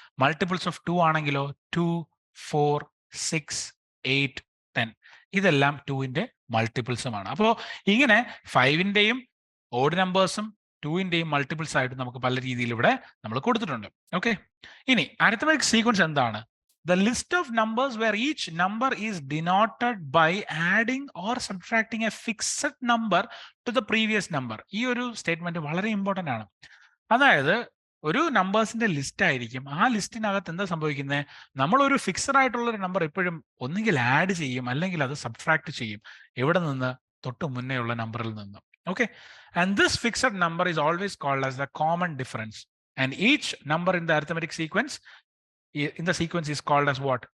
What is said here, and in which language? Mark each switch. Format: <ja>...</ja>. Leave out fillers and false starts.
<ml>Multiples of 2 ആണെങ്കിലോ 2, 4, 6, 8, 10, ഇതെല്ലാം 2ന്റെ മൾട്ടിപ്പിൾസുമാണ്. അപ്പോൾ ഇങ്ങനെ 5ന്റെയും ഓഡ് നമ്പേഴ്സും 2ന്റെയും മൾട്ടിപ്പിൾസ് ആയിട്ട് നമുക്ക് പല രീതിയിൽ ഇവിടെ നമ്മൾ കൊടുത്തിട്ടുണ്ട്. ഓക്കെ, ഇനി അരിത്തമെറ്റിക് സീക്വൻസ് എന്താണ്?</ml> <en>The list of numbers where each number is denoted by adding or subtracting a fixed number to the previous number.</en> <ml>ഈ ഒരു സ്റ്റേറ്റ്മെന്റ് വളരെ ഇമ്പോർട്ടന്റ് ആണ്. അതായത് ഒരു നമ്പേഴ്സിന്റെ ലിസ്റ്റ് ആയിരിക്കും, ആ ലിസ്റ്റിനകത്ത് എന്താ സംഭവിക്കുന്നത്, നമ്മൾ ഒരു ഫിക്സഡ് ആയിട്ടുള്ള ഒരു നമ്പർ എപ്പോഴും ഒന്നുകിൽ ആഡ് ചെയ്യും അല്ലെങ്കിൽ അത് സബ്ട്രാക്ട് ചെയ്യും. എവിടെ നിന്ന്? തൊട്ട് മുന്നേ ഉള്ള നമ്പറിൽ നിന്ന്.</ml> <en>Okay, and this fixed number is always called as the common difference, and each number in the arithmetic sequence is called as what?</en>